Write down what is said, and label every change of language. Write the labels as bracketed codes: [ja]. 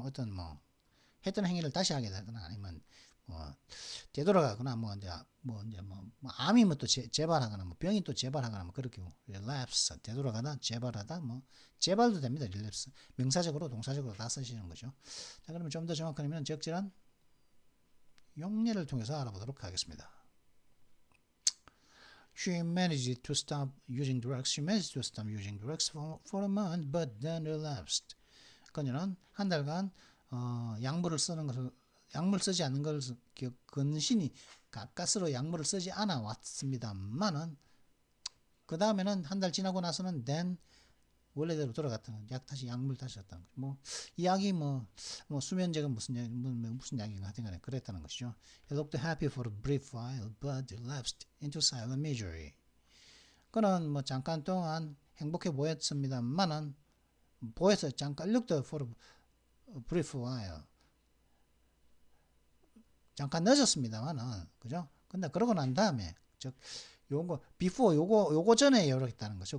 [ko] 어떤 뭐 했던 행위를 다시 하게 되거나 아니면 뭐 되돌아가거나 뭐 암이면 또 재발하거나 뭐 병이 또 재발하거나 뭐 그렇게 relapse, 되돌아가다, 재발하다, 뭐 재발도 됩니다. relapse 명사적으로 동사적으로 다 쓰시는 거죠. 자, 그러면 좀 더 정확하면 적절한 용례를 통해서 알아보도록 하겠습니다. [en] She managed to stop using drugs. She managed to stop using drugs for a month, but then relapsed. [ko] 그녀는 한 달간 약물 쓰지 않는 걸 근신히 가까스로 약물을 쓰지 않아 왔습니다만은 그 다음에는 한 달 지나고 나서는 then 원래대로 돌아갔다는, 다시 약물 다시 썼다는 거죠. 뭐 이 약이 뭐 수면제가 무슨 약인가 하여튼간에 그랬다는 것이죠. [en] He looked happy for a brief while, but relapsed into silent misery. [ko] 그는 뭐 잠깐 동안 행복해 보였습니다만은 잠깐 [en] looked for a brief while, [ko] 잠깐 늦었습니다만은, 그죠? 근데 그러고 난 다음에, 즉 요거 before 요거 전에 이렇다는 거죠.